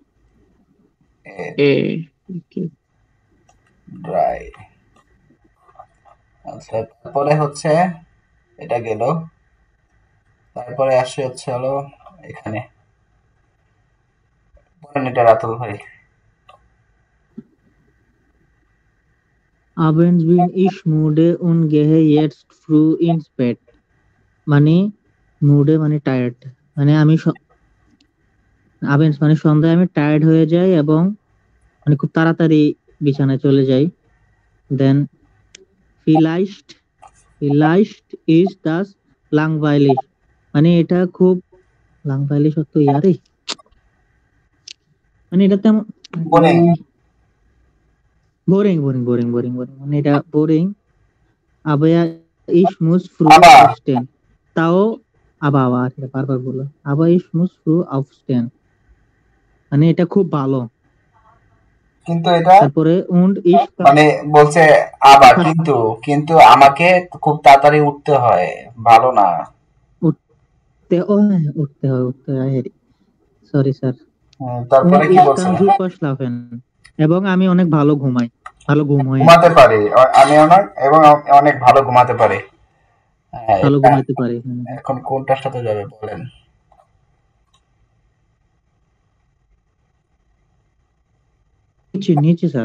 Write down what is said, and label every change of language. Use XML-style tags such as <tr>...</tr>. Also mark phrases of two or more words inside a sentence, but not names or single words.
<de>এ okay. ড্রাই।</de> <bn>আচ্ছা, তারপরে হচ্ছে এটা গেল, তারপরে আসে হচ্ছে হলো এখানে, বলেন এটা রাতুল ভাই।</bn> <de>abends bin ich müde und gehe jetzt früh ins Bett,</de> <bn>মানে মুডে মানে টায়ার্ড, মানে আমি abends মানে সন্ধ্যায় আমি টায়ার্ড হয়ে যাই এবং মানে খুব তাড়াতাড়ি বিছানায় চলে যাই।</bn> <de>দেন vielleicht vielleicht ist das langweilig,</de> <bn>মানে এটা খুব langweilig অর্থ ইয়ারে, মানে এটা তেমন বোরিং। বোরিং বোরিং বোরিং বোরিং বোরিং, মানে এটা বোরিং।</bn> <de>aber ich muss früh</de> <bn>আবার</bn> <de>aufstehen,</de> <bn>তাও আবার এটা বারবার বলো,</bn> <de>aber ich muss früh aufstehen,</de> <bn>মানে এটা খুব ভালো। কিন্তু এটা</bn> <de>তারপরে und ich</de> <bn>মানে বলছে আবার কিন্তু, কিন্তু আমাকে খুব তাড়াতাড়ি উঠতে হয়, ভালো না। উঠতে হয়, সরি স্যার। তারপরে</bn> <de>und</de> <bn>কি</bn> <de>ich</de> <bn>বলছে?</bn> <de>kann super schlafen,</de> <bn>এবং আমি অনেক ভালো ঘুমাই, ভালো ঘুম হয়, ঘুমাতে পারি, আমি অনেক এবং অনেক ভালো ঘুমাতে পারি। হ্যাঁ, ভালো এটা ঘুমাইতে পারি। এখন কোনটার সাথে যাবে বলেন? নিচে নিচে স্যার,</bn>